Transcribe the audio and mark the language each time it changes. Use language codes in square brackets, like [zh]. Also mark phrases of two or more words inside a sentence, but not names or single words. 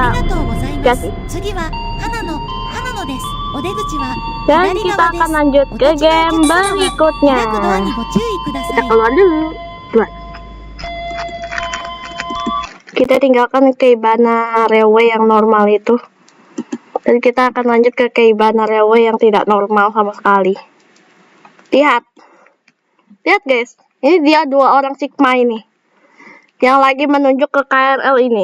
[ja] ありがとうございま [id] Kasih. [ja] す。次は花野です。お出口は [id] Dan [ja] 左 [id] kita [ja] 側です。 [id] akan lanjut [ja] お [id] ke [ja] 立ちのお [id] game [ja] 客様は [id] berikutnya. [ja] 開くドアにご注意くださ [id] Kita [ja] い。 [id] keluar dulu. Dua. Kita tinggalkan Keibana Railway yang normal itu. Dan kita akan lanjut ke Keibana Railway yang tidak normal sama sekali. Lihat. Lihat guys. Ini dia dua orang Sigma ini. Yang lagi menunjuk ke KRL ini.